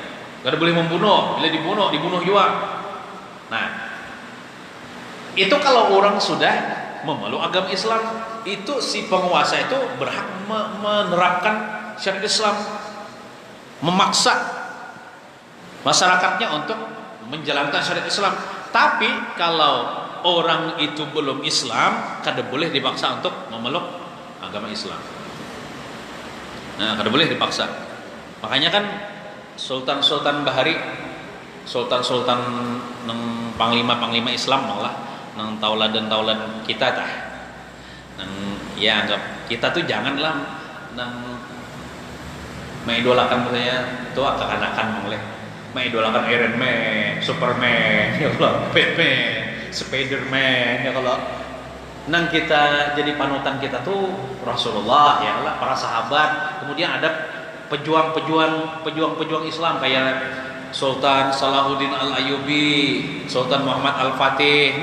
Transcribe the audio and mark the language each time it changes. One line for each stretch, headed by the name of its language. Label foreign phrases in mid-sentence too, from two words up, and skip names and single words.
Indonesian: Kada boleh membunuh, bila dibunuh juga. Nah, itu kalau orang sudah memeluk agama Islam, itu si penguasa itu berhak menerapkan syariat Islam, memaksa masyarakatnya untuk menjalankan syariat Islam. Tapi kalau orang itu belum Islam, kada boleh dipaksa untuk memeluk agama Islam. Nah, kada boleh dipaksa.
Banjar: Makanya kan sultan-sultan bahari, sultan-sultan nang panglima-panglima Islam malah nang tauladan-tauladan kita tah. Nang ya anggap kita tuh janganlah nang mengidolakan saya itu kekanakan boleh.
Indonesian: Mengidolakan Iron Man, Superman, ya kalau Batman, Spiderman, ya kalau nang kita jadi panutan kita tuh Rasulullah, ya Allah, para sahabat. Kemudian ada pejuang Islam kayak Sultan Salahuddin Al-Ayyubi, Sultan Muhammad Al-Fatih.